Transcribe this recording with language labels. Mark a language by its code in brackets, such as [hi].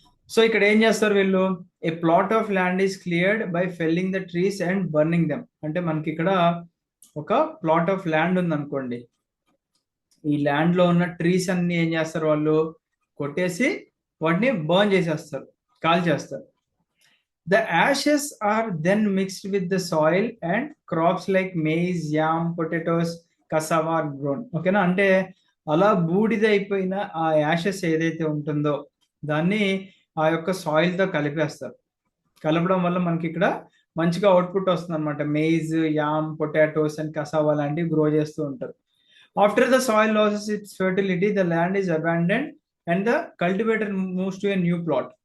[en] so [te] ఇక్కడ ఏం చేస్తారు వీళ్ళు? [en] A plot of land is cleared by felling the trees and burning them. [te] అంటే మనకి ఇక్కడ ఒక ప్లాట్ ఆఫ్ ల్యాండ్ ఉంది అనుకోండి, ఈ ల్యాండ్ లో ఉన్న ట్రీస్ అన్ని ఏం చేస్తారు వాళ్ళు? కొట్టేసి వాటిని బర్న్ చేసేస్తారు, కాల్ చేస్తారు. [en] The ashes are then mixed with the soil and crops like maize, yam, potatoes, cassava are grown. [te] ఓకేనా. అంటే అలా బూడిద అయిపోయిన ఆ యాషెస్ ఏదైతే ఉంటుందో దాన్ని ఆ యొక్క సాయిల్ తో కలిపేస్తారు. కలపడం వల్ల మనకి ఇక్కడ మంచిగా అవుట్పుట్ వస్తుంది అనమాట. Maize, yam, potatoes and cassava లాంటివి గ్రో చేస్తూ ఉంటారు. [en] After the soil loses its fertility, the land is abandoned and the cultivator moves to a new plot.